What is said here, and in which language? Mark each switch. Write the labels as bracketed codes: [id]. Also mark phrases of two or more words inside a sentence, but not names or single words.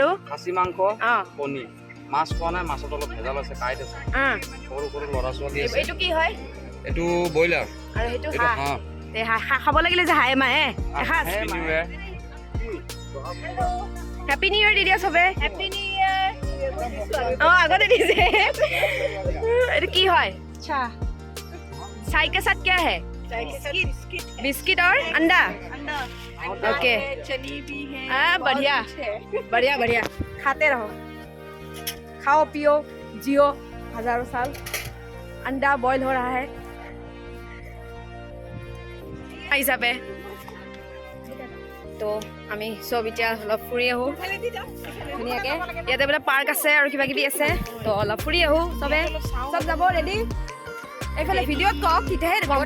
[as] খাচী মাংস কণী মাছ খোৱা নাই মাছত অলপ ভেজাল আছে কাইট আছে সৰু সৰু ল'ৰা ছোৱালী আছে এইটো কি হয় এইটো ব্ৰইলাৰ আৰু সেইটো হাঁহ খাব লাগিলে যে হাঁহে মাহে এসাঁজ [en] happy new year [as] দি দিয়া চবে [en] happy new year [as] আগতে দিছে এইটো কি হয় [hi] चाय के साथ क्या है बिस्किट और अंडा ओके चनी भी है बढ़िया बढ़िया बढ़िया खाते रहो खाओ पियो जियो हजारों साल अंडा बॉईल हो रहा है [as] हिसाबे তো আমি সব এতিয়া অলপ ফুৰি আহোঁ ধুনীয়াকৈ ইয়াতে বোলে পাৰ্ক আছে আৰু কিবা কিবি আছে তো অলপ ফুৰি আহোঁ চবে চব যাব ৰেডি এইফালে ভিডিঅ'ত কওক তেতিয়াহে গম